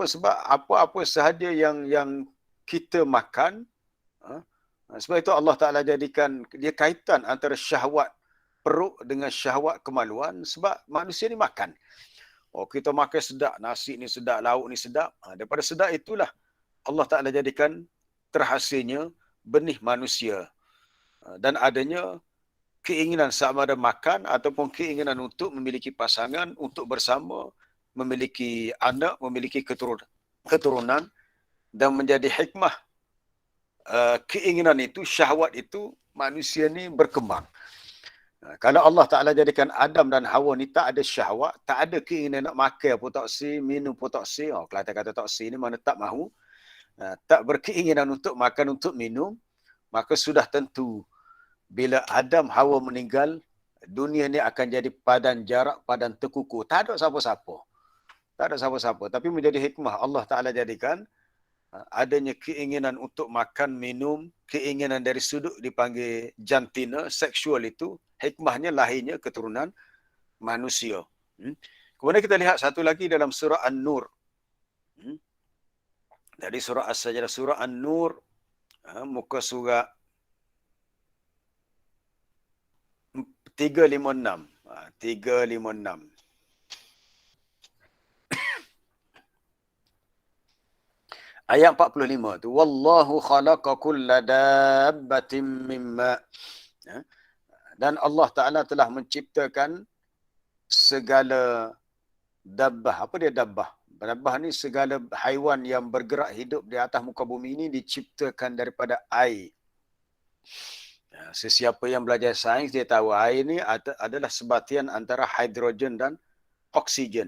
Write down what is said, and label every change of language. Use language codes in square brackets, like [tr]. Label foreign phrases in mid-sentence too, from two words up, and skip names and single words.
[ms] Sebab apa-apa sahaja yang kita makan, sebab itu [ar] الله تعالى [ms] jadikan dia kaitan antara syahwat perut dengan syahwat kemaluan, sebab manusia ni makan. Kita makan sedap, nasi ni sedap, lauk ni sedap. Daripada sedap itulah [ar] الله تعالى [ms] jadikan terhasilnya benih manusia. Dan adanya keinginan sama ada makan ataupun keinginan untuk memiliki pasangan, untuk bersama, memiliki anak, memiliki keturunan, dan menjadi hikmah keinginan itu, syahwat itu, manusia ni berkembang. Kalau [ar] الله تعالى [ms] jadikan Adam dan Hawa ni tak ada syahwat, tak ada keinginan nak makan pun tak si, minum pun tak si. Kelantan kata tak si ni mana tak mahu, tak berkeinginan untuk makan, untuk minum, maka sudah tentu bila Adam Hawa meninggal, dunia ni akan jadi padan jarak, padan terkukur. Tak ada siapa-siapa. Tak ada siapa-siapa. Tapi menjadi hikmah [ar] الله تعالى [ms] jadikan adanya keinginan untuk makan, minum, keinginan dari sudut dipanggil jantina, seksual itu, hikmahnya lahirnya keturunan manusia. Kemudian kita lihat satu lagi dalam surah An-Nur. Dari surah As-Sajdah, surah An-Nur, muka surat 356. 356. Ayat 45 tu, [ar] والله خلق كل دابة مما. [ms] Dan [ar] الله تعالى [ms] telah menciptakan segala dabbah. Apa dia dabbah? Dabbah ni segala haiwan yang bergerak hidup di atas muka bumi ini diciptakan daripada air. Sesiapa yang belajar sains, dia tahu air ni adalah sebatian antara hidrogen dan oksigen.